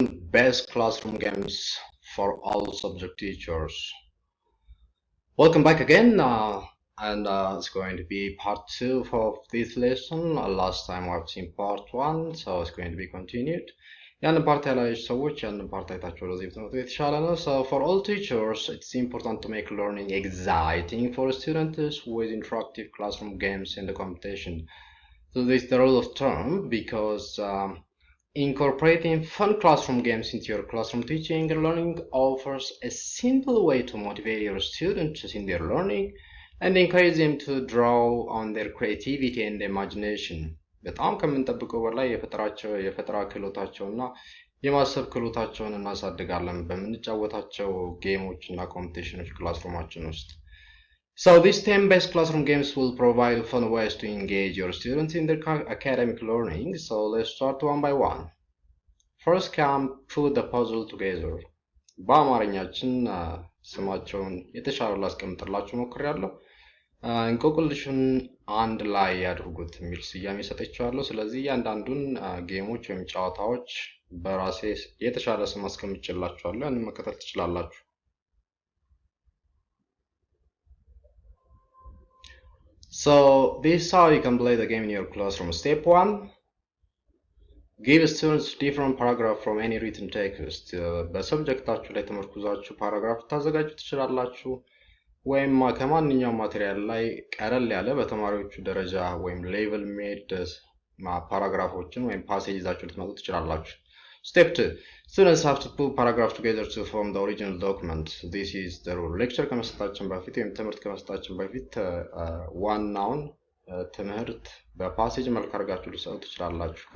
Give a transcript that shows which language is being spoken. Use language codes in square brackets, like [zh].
[en] Best classroom games for all subject teachers. Welcome back again, and it's going to be part 2 of this lesson. Last time we've seen part 1, so it's going to be continued. [am] ያንን ፓርት ያላችሁ ሰዎች ያንን ፓርት አይታችሁ ወደዚህ ብትመጡ የተሻለ ነው. [en] So for all teachers, it's important to make learning exciting for students with interactive classroom games and the competition. So this is the rule of term because incorporating fun classroom games into your classroom teaching and learning offers a simple way to motivate your students in their learning and encourage them to draw on their creativity and imagination. [am] በጣም ከምንጠብቀው በላይ የፈጠራ ክህሎታቸውና የማሰብ ክህሎታቸውን እናሳድጋለን በምንጫወታቸው ጌሞች እና ኮምፒቲሽኖች ክላስሩማችን ውስጥ. [en] So these 10 best classroom games will provide fun ways to engage your students in their academic learning. So let's start one by one. First come put the puzzle together. [am] በአማርኛችን ስማቸውን የተሻለ ላስቀምጥላችሁ ሞክሬያለሁ. እንቆቅልሹን አንድ ላይ ያድርጉት የሚል ስያሜ ሰጥቻለሁ። ስለዚህ እያንዳንዱን ጌሞች ወይም ጨዋታዎች በራሴ የተሻለ ስም አስቀምጬላችኋለሁ። ያንን መከተል ትችላላችሁ. [en] So this is how you can play the game in your classroom. Step 1. Give students different paragraph from any written text. [am] በሰብጀክታችሁ ላይ ተመርኩዛችሁ ፓራግራፍ ታዘጋጁ ትችላላችሁ ወይም ከማንኛውም ማቴሪያል ላይ ቀለል ያለ በተማሪዎቹ ደረጃ ወይም ሌቭል ሜድ ፓራግራፎችን ወይም ፓሴጅ ይዛችሁ ልትመጡ ትችላላችሁ. [en] Step 2. Students have to put paragraphs together to form the original document. This is the rule. [am] Lecture ከመስጠታችን በፊት ወይም ትምህርት ከመስጠታችን በፊት ዋናውን ትምህርት በፓሴጅ መልክ አድርጋችሁ ልትሰጡ ትችላላችሁ.